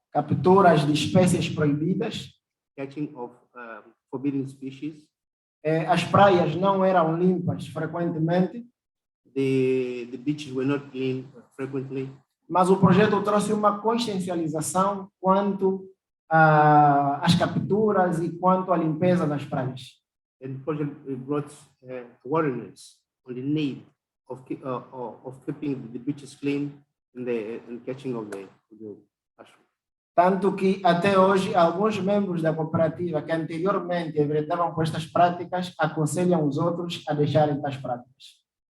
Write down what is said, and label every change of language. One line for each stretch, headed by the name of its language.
Portuguese: capturas de espécies proibidas,
English: catching of forbidden species.
Portuguese: as praias não eram limpas frequentemente,
English: The beaches were not cleaned frequently.
Portuguese: mas o projeto trouxe uma consciencialização quanto às capturas e quanto à limpeza das praias.
English: And the project brought awareness on the need of keeping the beaches clean and catching of the mushroom.
Portuguese: Tanto que até hoje alguns membros da cooperativa que anteriormente enveredavam com estas práticas aconselham os outros a deixarem tais práticas.